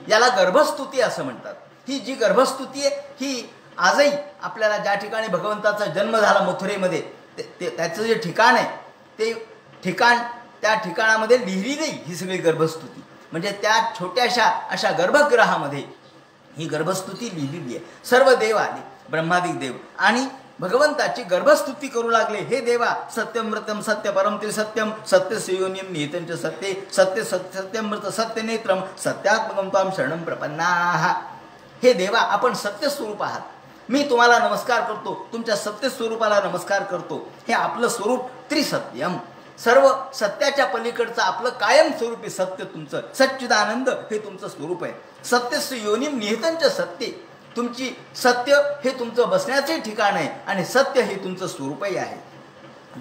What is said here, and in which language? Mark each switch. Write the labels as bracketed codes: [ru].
[mr] याला गर्भस्तुती असं म्हणतात. ही जी गर्भस्तुती आहे ही आजही आपल्याला ज्या ठिकाणी भगवंताचा जन्म झाला मथुरेमध्ये त्याचं जे ठिकाण आहे ते ठिकाण त्या ठिकाणामध्ये लिहिली नाही ही सगळी गर्भस्तुती. म्हणजे त्या छोट्याशा अशा गर्भगृहामध्ये ही गर्भस्तुती लिहिलेली आहे. सर्व देव आले ब्रह्मादिक देव आणि भगवंताची गर्भस्तुती करू लागले. [sa] हे देवा सत्यमृतम सत्य परम त्रिसत्यम सत्य संयोनिम निहितंच सत्ये सत्य सत्यमृत सत्य नेत्रम सत्यात्मकम त्वाम शरणम प्रपन्नाः. [mr] हे देवा आपण सत्य स्वरूप आहात. मी तुम्हाला नमस्कार करतो, तुमच्या सत्य स्वरूपाला नमस्कार करतो. हे आपलं स्वरूप त्रिसत्यम, सर्व सत्याच्या पलीकडचं आपलं कायम स्वरूप आहे. सत्य तुमचं सच्चिदानंद हे तुमचं स्वरूप आहे. [sa] सत्यस्य योनिम निहितंच सत्य, [mr] तुमची सत्य हे तुमचं बसण्याचे ठिकाण आहे आणि सत्य हे तुमचं स्वरूपही आहे.